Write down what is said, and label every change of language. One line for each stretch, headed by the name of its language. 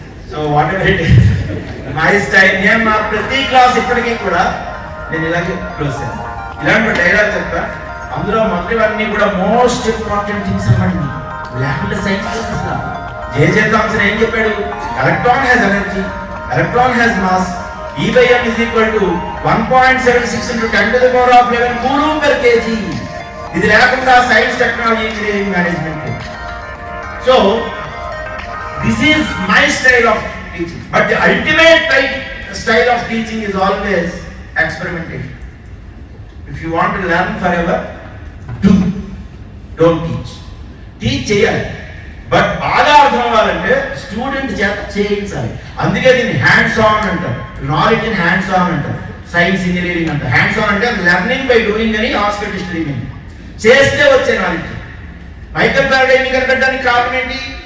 English: So whatever it is my style.
Telugu: నేను నా ప్రతి క్లాస్ ఇప్పటికీ కూడా నేను ఇలాగే క్లోజ్ చేస్తాను. ఇలాంటి డైలాగ్ చెప్తా, అందులో మొదటివన్నీ కూడా మోస్ట్ ఇంపార్టెంట్ థింగ్స్ అన్నమాట. లేకుంటే సైన్స్ జే థామ్సన్ ఏం చెప్పాడు?
English: Electron has energy, electron has mass, E/m is equal to 1.76 into 10 to the power of 11 coulomb per kg.
Telugu: ఇది లేకుండా
English: Science, technology, engineering, management. So this is my style of teaching. But the ultimate style of teaching is always experimentation. If you want to learn forever, don't teach.
Telugu: Teach చేయాలి, but బాగా అర్థం అవ్వాలంటే student చేత చేయించాలి. అందుకే దీన్ని hands on అంటారు. Knowledge in hands on అంటారు. సైన్స్, ఇంజనీరింగ్ అంటారు. హ్యాండ్స్ ఆన్ అంటే లెర్నింగ్ బై డూయింగ్ అని ఆస్పెక్ట్ హిస్టరీ మీన్. చేస్తే వచ్చే నాలెడ్జ్. మైకేల్ ఫ్యారడే ఎన్ని కనిపెట్టడానికి కారణం ఏంటి?